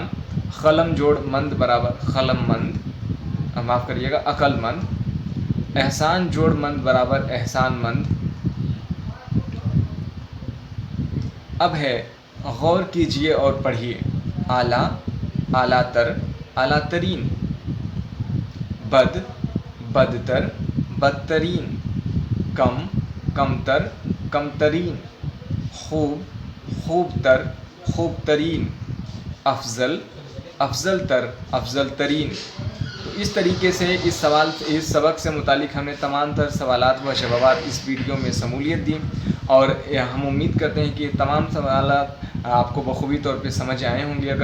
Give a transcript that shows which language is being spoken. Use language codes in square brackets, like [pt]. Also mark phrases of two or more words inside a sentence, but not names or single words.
[ur] قلم جوڑ مند برابر قلم مند معاف کریے گا عقل مند. احسان جوڑ مند برابر احسان مند. اب ہے غور کیجئے اور پڑھیے. اعلیٰ اعلیٰ تر اعلیٰ ترین. بد بدتر بدترین. کم کم تر کم ترین. خوب خوب تر خوب ترین. افضل افضل تر افضل ترین. تو اس طریقے سے اس سبق سے متعلق ہم نے تمام تر سوالات و جوابات اس ویڈیو میں شمولیت دی اور ہم امید کرتے ہیں کہ یہ تمام سوالات آپ کو بخوبی طور پہ سمجھ آئے ہوں گے.